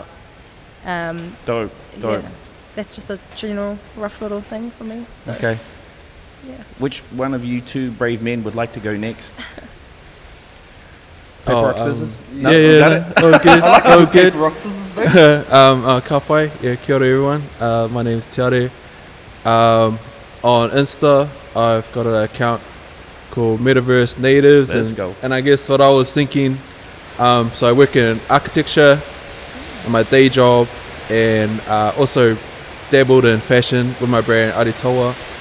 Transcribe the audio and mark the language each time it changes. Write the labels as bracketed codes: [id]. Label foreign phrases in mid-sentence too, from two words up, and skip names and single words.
[en] Dope. Yeah, that's just a general rough little thing for me. So, Okay. Yeah. Which one of you two brave men would like to go next? Paper, rock, scissors? No? Got it? Oh, good. I like Oh, the good. paper, rock, scissors there. [mi] Ka pai. [en] Yeah, [mi] kia ora [en] everyone. My name is Tiare. On Insta, I've got an account called Metaverse Natives. Let's go. And I guess what I was thinking, so I work in architecture in my day job, and also dabbled in fashion with my brand Aritoa.